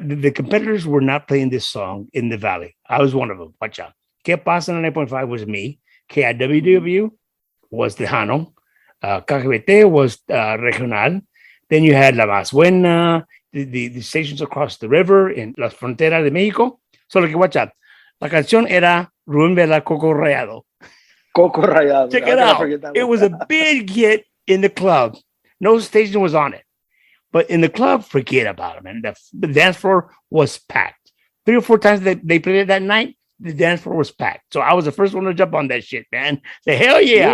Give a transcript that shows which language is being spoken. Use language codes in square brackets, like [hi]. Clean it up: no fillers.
[en] The competitors were not playing this song in the Valley. I was one of them. Watch out. ¿Qué pasa en 9.5 was me. KIWW was Tejano. KGBT was Regional. Then you had La Más Buena, the stations across the river in Las Fronteras de México. So, watch out. [es] La canción era Rubén Vela, Coco Rayado. Coco Rayado. [en] Check it out. It was a big hit in the club. No station was on it. But in the club, forget about it, man. The dance floor was packed. 3 or 4 times they played it that night, the dance floor was packed. So I was the first one to jump on that shit, man. Say, hell yeah.